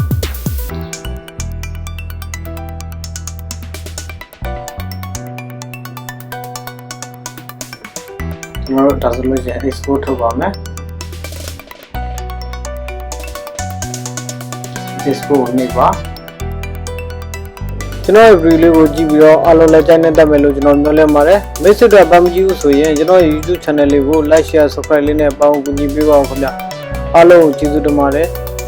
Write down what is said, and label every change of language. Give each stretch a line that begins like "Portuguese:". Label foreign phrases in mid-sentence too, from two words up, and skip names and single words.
Burmese: ကျွန်တော်တို့ဒါဆိုလို့ရှိရင် export ထုတ်ပါမယ်Discord နေပါကျွန်တော်ရဲ့ video လေးကိုကြည့်ပြီးတော့အားလုံးလည်းကြိုက်နေတတ်မယ်လို့ကျွန်တော်မျှော်လင့်ပါတယ်မိတ်ဆွေတို့ဘာမကြည့်ဘူးဆိုရင်ကျွန်တော်ရဲ့
English: YouTube channel
Burmese: လေးကို
English: like share subscribe
Burmese: လေးနဲ့ပေါင်းကူညီပေးပါအောင်ခင်ဗျအားလုံးကျေးဇူးတင်ပါတယ်